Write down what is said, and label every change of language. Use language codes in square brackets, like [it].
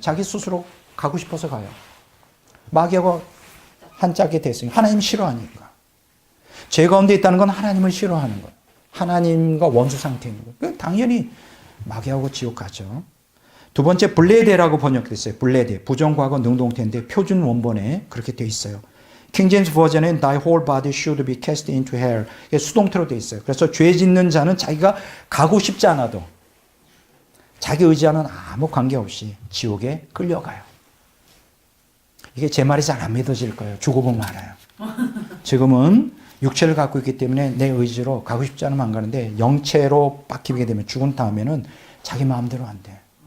[ko] 자기 스스로 가고 싶어서 가요. 마귀하고 한 짝이 됐으니 하나님 싫어하니까. 죄 가운데 있다는 건 하나님을 싫어하는 거예요. 하나님과 원수 상태인 거예요. 당연히 마귀하고 지옥 가죠. 두 번째 블레데라고 번역됐어요. 블레데, 부정과거 능동태인데 표준 원본에 그렇게 돼 있어요. 킹제임스 버전엔 [en] Thy whole body should be cast into hell. [ko] 이게 수동태로 돼 있어요. 그래서 죄 짓는 자는 자기가 가고 싶지 않아도 자기 의지와는 아무 관계없이 지옥에 끌려가요. 이게 제 말이 잘 안 믿어질 거예요. 죽어보면 알아요. 지금은 육체를 갖고 있기 때문에 내 의지로 가고 싶지 않으면 안 가는데 영체로 바뀌게 되면 죽은 다음에는 자기 마음대로 안 돼.